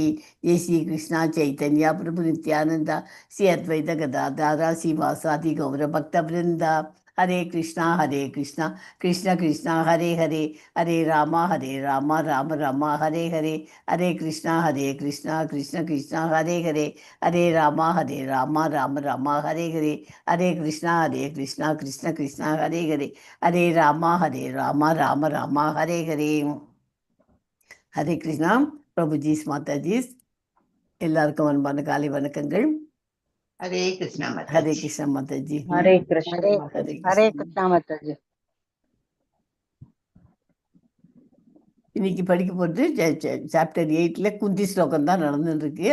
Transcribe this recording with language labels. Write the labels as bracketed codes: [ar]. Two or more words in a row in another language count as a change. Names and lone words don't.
[sa] जय श्रीकृष्ण चैतन्य प्रभु नित्यानन्द श्री अद्वैत गदाधर श्रीवासादि गौरभक्तवृन्द हरे कृष्ण कृष्ण कृष्ण हरे हरे हरे राम राम राम हरे हरे हरे कृष्ण कृष्ण कृष्ण हरे हरे हरे राम राम राम हरे हरे हरे कृष्ण कृष्ण कृष्ण हरे हरे हरे राम राम राम हरे हरे. [ta] ஹரே கிருஷ்ணா. பிரபுஜீஸ் மாதாஜீஸ் எல்லாருக்கும் அன்பான காலை வணக்கங்கள். ஹரே கிருஷ்ணா ஹரே மாதாஜி. கிருஷ்ணா மாதாஜி. ஹரே கிருஷ்ணா ஹரே ஹரே கிருஷ்ணா. கிருஷ்ணா மாதாஜி. இன்னைக்கு படிக்க போகிறது சாப்டர் 8ல் குந்தி ஸ்லோகம் தான் நடந்துருக்கு.